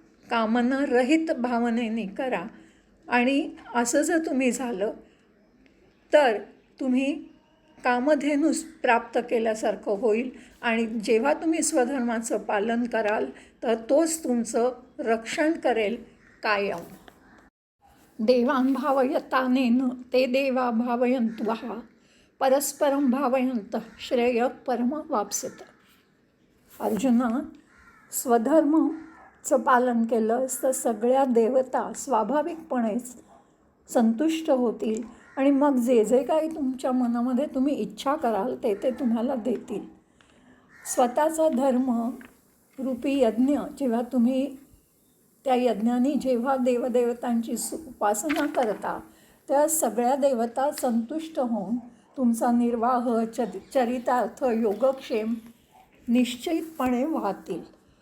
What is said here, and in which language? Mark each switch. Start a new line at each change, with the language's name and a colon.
Marathi: कामनारहित भावनेने करा. आणि असं जर तुम्ही झालं तर तुम्ही कामधेनूस प्राप्त केल्यासारखं होईल. आणि जेव्हा तुम्ही स्वधर्माचं पालन कराल तर तोच तुमचं रक्षण करेल कायम.
Sanskrit: देवान् भावयतानेन ते देवा भावयन्त्वः परस्परं भावयन्तः श्रेयः परमवाप्स्यत.
Marathi: अर्जुना, स्वधर्माचं पालन केलंस तर सगळ्या देवता स्वाभाविकपणेच संतुष्ट होतील आणि मग जे जे काही तुमच्या मनामध्ये तुम्ही इच्छा कराल ते ते तुम्हाला देतील. स्वतःचा धर्म रूपी यज्ञ जेव्हा तुम्ही त्या यज्ञाने जेव्हा देवदेवतांची उपासना करता तेव्हा सगळ्या देवता संतुष्ट होऊन तुमचा निर्वाह चरितार्थ योगक्षेम निश्चितपणे वाहतील.